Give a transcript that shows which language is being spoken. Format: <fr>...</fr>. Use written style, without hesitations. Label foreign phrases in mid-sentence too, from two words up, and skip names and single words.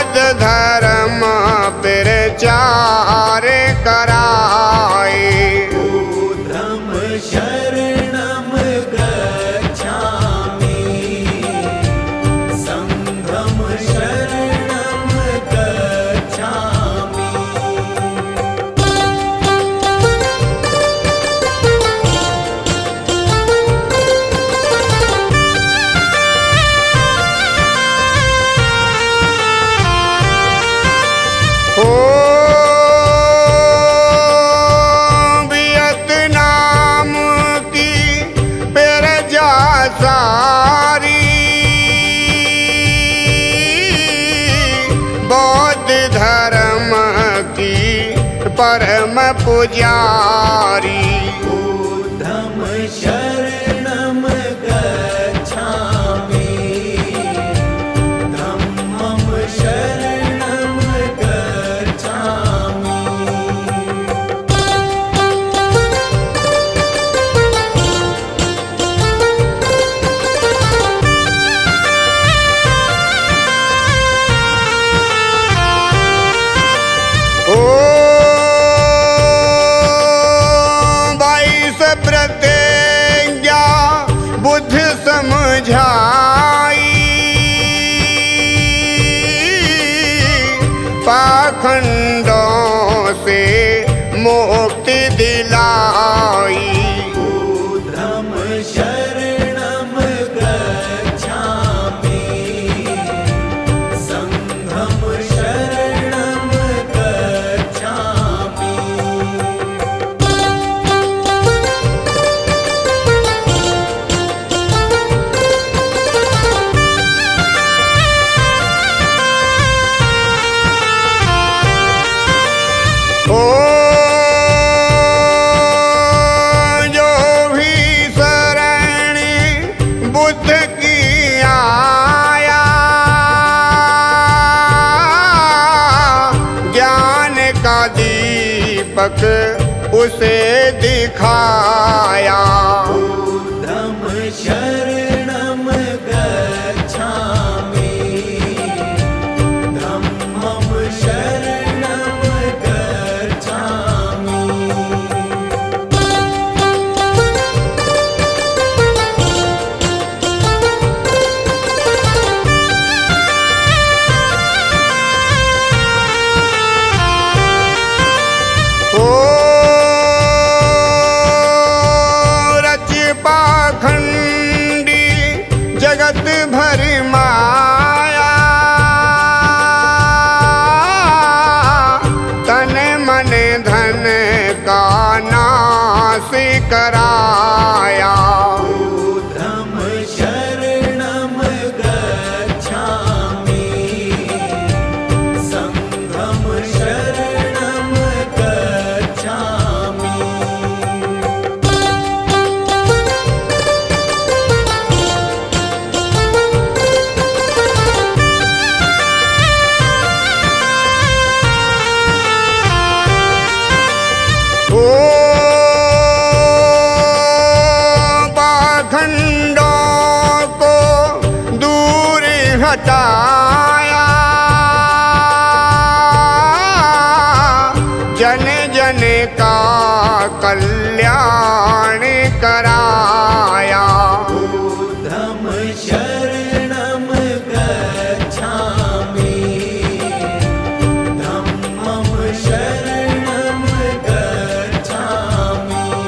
<hi>धर्म प्रचार कराए।</hi> <pi>बुद्धं शरणं गच्छामि, संघं शरणं गच्छामि।</pi> <hi>ओ वियतनाम की प्रजा सारी, बौद्ध धर्म की परम पुजारी।</hi> <pi>बुद्धं शरणं गच्छामि, धम्मं शरणं गच्छामि।</pi> <hi>ओ 22 प्रतिज्ञा बुद्ध समझाई, पाखंडों से मुक्ति दिलाई।</hi> <pi>बुद्धं शरणं गच्छामि, संघं शरणं गच्छामि।</pi> <hi>ओ जो भी शरण बुद्ध की आया, ज्ञान का दीपक उसे दिखाया।</hi> <pi>बुद्धं शरणं गच्छामि, धम्मं शरणं गच्छामि।</pi> <hi>ओ रच पाखंडी जगत भर माया, तन मन धन का नाश कराया।</hi> <pi>बुद्धं शरणं गच्छामि, संघं शरणं गच्छामि।</pi> <hi>ओ पाखंडों को दूर हटाया, जन जन का कल्याण कराया।</hi> <pi>बुद्धं शरणं गच्छामि, धम्मं शरणं गच्छामि।</pi>